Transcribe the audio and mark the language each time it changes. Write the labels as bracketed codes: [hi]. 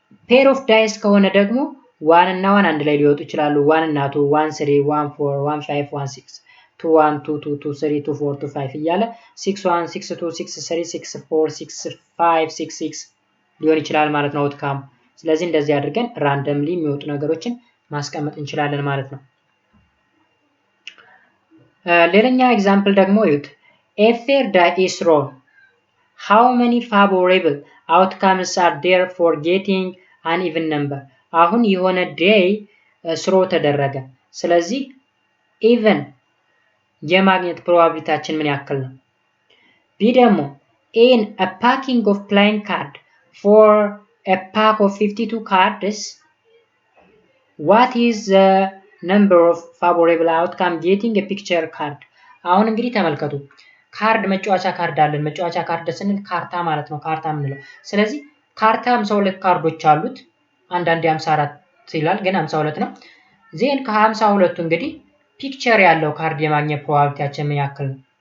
[am] ፔር ኦፍ ዳይስ ከሆነ ደግሞ 1 እና 1 አንድ ላይ ሊወጡ ይችላሉ። 1 እና 2 1 3 1 4 1 5 1 6 2 1 2 2 2 3 2 4 2 5 እያለ 6 1 6 2 6 3 6 4 6 5 6 6 ሊሆን ይችላል ማለት ነው አውትካሙ። ስለዚህ እንደዚህ አድርገን ራንደምሊ የሚወጡ ነገሮችን ማስቀመጥ እንችላለን ማለት ነው። ሌላኛ ኤግዛምፕል ደግሞ እዩት። [en] A fair die is thrown. How many favorable outcomes are there for getting an even number? [am] አሁን የሆነ ዴይ ስሮ ተደረገ። ስለዚህ ኢቨን የማግኘት ፕሮባቢሊቲያችን ምን ያክል ነው? ቢ ደግሞ [en] in a packing of playing card for a pack of 52 cards, what is the number of favorable outcome getting a picture card? [am] አሁን እንግዲህ ተመልከቱ። ካርድ መጫወቻ ካርድ አለን። መጫወቻ ካርድ ስንል ካርታ ማለት ነው። ካርታ የምንለው ስለዚህ ካርታ 52 ካርዶች አሉት። አንዳንዴ 54 ይላል ግን 52 ነው። ዜን ከ52ቱ እንግዲህ ፒክቸር ያለው ካርድ የማግኘት ፕሮባቢሊቲያችን ምን ያክል ነው?